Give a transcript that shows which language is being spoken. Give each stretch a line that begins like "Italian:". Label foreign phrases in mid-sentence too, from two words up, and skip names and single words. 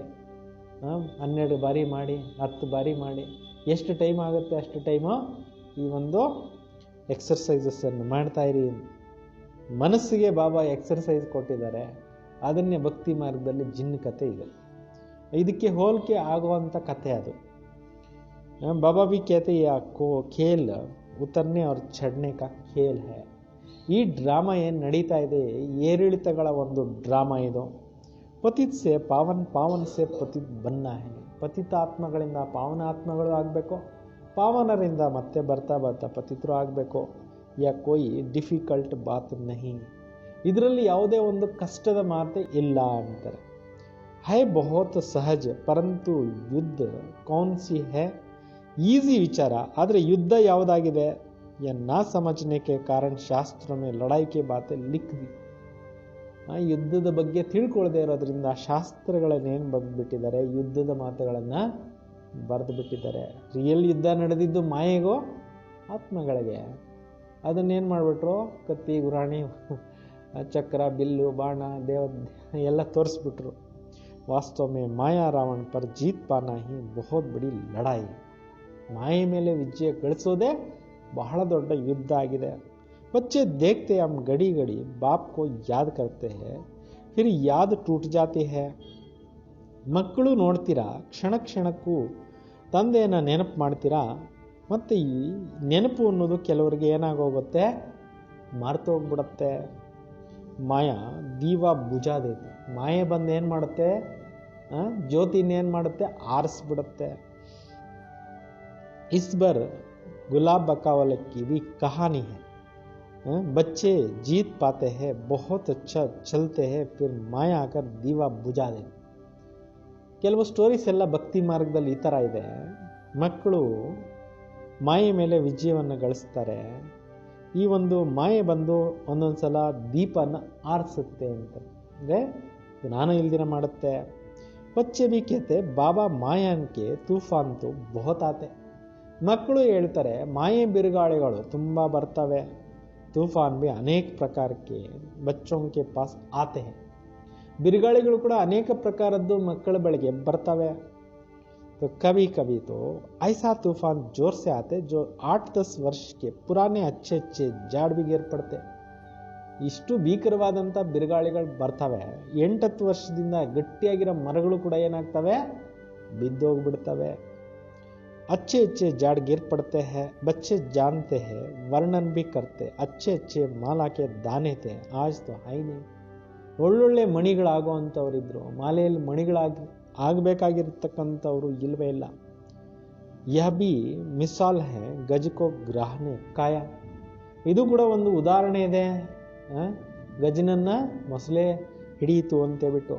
Kannada: 12 ಬಾರಿ ಮಾಡಿ, 10 ಬಾರಿ ಮಾಡಿ, ಎಷ್ಟು ಟೈಮ್ ಆಗುತ್ತೆ ಅಷ್ಟು ಟೈಮು ಈ ಒಂದು ಎಕ್ಸರ್ಸೈಸಸ್ಸನ್ನು ಮಾಡ್ತಾ ಇರಿ. ಮನಸ್ಸಿಗೆ ಬಾಬಾ ಎಕ್ಸರ್ಸೈಸ್ ಕೊಟ್ಟಿದ್ದಾರೆ. ಅದನ್ನೇ ಭಕ್ತಿ ಮಾರ್ಗದಲ್ಲಿ ಜಿನ್ ಕತೆ ಇದೆ. ಇದಕ್ಕೆ ಹೋಲಿಕೆ ಆಗುವಂಥ ಕತೆ ಅದು.
Hindi: बाबा भी कहते हैं आपको खेल उतरने और चढ़ने का खेल है.
Kannada: ಈ ಡ್ರಾಮಾ ಏನು ನಡೀತಾ ಇದೆ, ಏರಿಳಿತಗಳ ಒಂದು ಡ್ರಾಮಾ ಇದು.
Hindi: पतित से पावन, पावन से पतित बनना है.
Kannada: ಪತಿತಾತ್ಮಗಳಿಂದ ಪಾವನಾತ್ಮಗಳು ಆಗಬೇಕು, ಪಾವನರಿಂದ ಮತ್ತೆ ಬರ್ತಾ ಬರ್ತಾ ಪತಿತರು ಆಗಬೇಕು.
Hindi: यह कोई डिफिकल्ट बात नहीं.
Kannada: ಇದರಲ್ಲಿ ಯಾವುದೇ ಒಂದು ಕಷ್ಟದ ಮಾತೆ ಇಲ್ಲ ಅಂತಾರೆ.
Hindi: है बहुत सहज, परंतु युद्ध कौन सी है.
Kannada: ಈಸಿ ವಿಚಾರ, ಆದರೆ ಯುದ್ಧ ಯಾವುದಾಗಿದೆ
Hindi: या ना समझने के कारण ಶಾಸ್ತ್ರ में लड़ाई के बातें लिख दी.
Kannada: ಯುದ್ಧದ ಬಗ್ಗೆ ತಿಳ್ಕೊಳ್ಳದೆ ಇರೋದ್ರಿಂದ ಶಾಸ್ತ್ರಗಳನ್ನೇನು ಬರೆದ್ಬಿಟ್ಟಿದ್ದಾರೆ, ಯುದ್ಧದ ಮಾತುಗಳನ್ನು ಬರೆದು ಬಿಟ್ಟಿದ್ದಾರೆ. ರಿಯಲ್ ಯುದ್ಧ ನಡೆದಿದ್ದು ಮಾಯೆಗೋ ಆತ್ಮಗಳಿಗೆ. ಅದನ್ನೇನು ಮಾಡಿಬಿಟ್ರು, ಕತ್ತಿ ಗುರಾಣಿ ಚಕ್ರ ಬಿಲ್ಲು ಬಾಣ ದೇವ ಎಲ್ಲ ತೋರಿಸ್ಬಿಟ್ರು.
Hindi: ವಾಸ್ತವ में माया रावण पर जीत पाना ही बहुत बड़ी लड़ाई.
Kannada: ಮಾಯೆ ಮೇಲೆ ವಿಜಯ ಗಳಿಸೋದೇ ಬಹಳ ದೊಡ್ಡ ಯುದ್ಧ ಆಗಿದೆ.
Hindi: बच्चे देखते हम घड़ी घड़ी बाप को याद करते हैं, फिर याद टूट जाती है.
Kannada: ಮಕ್ಕಳು ನೋಡ್ತೀರಾ, ಕ್ಷಣ ಕ್ಷಣಕ್ಕೂ ತಂದೆಯನ್ನು ನೆನಪು ಮಾಡ್ತೀರಾ, ಮತ್ತು ಈ ನೆನಪು ಅನ್ನೋದು ಕೆಲವರಿಗೆ ಏನಾಗೋಗುತ್ತೆ, ಮರೆತು ಹೋಗ್ಬಿಡುತ್ತೆ.
Hindi: माया दीवा बुझा देती.
Kannada: ಮಾಯೆ ಬಂದು ಏನು ಮಾಡುತ್ತೆ, ಜ್ಯೋತಿನೇನು ಮಾಡುತ್ತೆ, ಆರಿಸ್ಬಿಡುತ್ತೆ.
Hindi: इस बार गुलाब बकावले की भी कहानी है. बच्चे जीत पाते हैं, बहुत अच्छा चलते हैं, फिर माया आकर दीवा बुझा दे.
Kannada: ಕೆಲವು ಸ್ಟೋರೀಸ್ ಎಲ್ಲ ಭಕ್ತಿ ಮಾರ್ಗದಲ್ಲಿ ಈ ಥರ ಇದೆ. ಮಕ್ಕಳು ಮಾಯೆ ಮೇಲೆ ವಿಜಯವನ್ನು ಗಳಿಸ್ತಾರೆ. ಈ ಒಂದು ಮಾಯೆ ಬಂದು ಒಂದೊಂದು ಸಲ ದೀಪನ ಆರಿಸುತ್ತೆ ಅಂತ, ಅಂದರೆ ಜ್ಞಾನ ಇಲ್ದಿರ ಮಾಡುತ್ತೆ.
Hindi: बच्चे भी कहते बाबा माया के तूफ़ान तो बहुत आते.
Kannada: ಮಕ್ಕಳು ಹೇಳ್ತಾರೆ, ಮಾಯೆ ಬಿರುಗಾಳಿಗಳು ತುಂಬ ಬರ್ತವೆ.
Hindi: तूफ़ान भी अनेक प्रकार के बच्चों के पास आते हैं.
Kannada: ಬಿರುಗಾಳಿಗಳು ಕೂಡ ಅನೇಕ ಪ್ರಕಾರದ್ದು ಮಕ್ಕಳ ಬಳಿಗೆ ಬರ್ತವೆ.
Hindi: तो कभी कभी तो ऐसा तूफान जोर से आते जो 8-10 वर्ष के पुराने अच्छे अच्छे झाड़ भी गिर पड़ते.
Kannada: ಇಷ್ಟು ಭೀಕರವಾದಂಥ ಬಿರುಗಾಳಿಗಳು ಬರ್ತವೆ. 8-10 ವರ್ಷದಿಂದ ಗಟ್ಟಿಯಾಗಿರೋ ಮರಗಳು ಕೂಡ ಏನಾಗ್ತವೆ, ಬಿದ್ದೋಗ್ಬಿಡ್ತವೆ.
Hindi: अच्छे अच्छे झाड़ गिर पड़ते हैं. बच्चे जानते हैं, वर्णन भी करते. अच्छे अच्छे माला के दाने थे, आज तो है ही नहीं.
Kannada: ಒಳ್ಳೊಳ್ಳೆ ಮಣಿಗಳಾಗುವಂಥವ್ರಿದ್ರು, ಮಾಲೆಯಲ್ಲಿ ಆಗಬೇಕಾಗಿರ್ತಕ್ಕಂಥವ್ರು ಇಲ್ಲವೇ ಇಲ್ಲ.
Hindi: यह भी मिसाल है गज को ग्राह ने खाया.
Kannada: ಇದು ಕೂಡ ಒಂದು ಉದಾಹರಣೆ ಇದೆ. ಗಜನನ್ನ ಮೊಸಳೆ ಹಿಡಿಯಿತು ಅಂತೇಳ್ಬಿಟ್ಟು.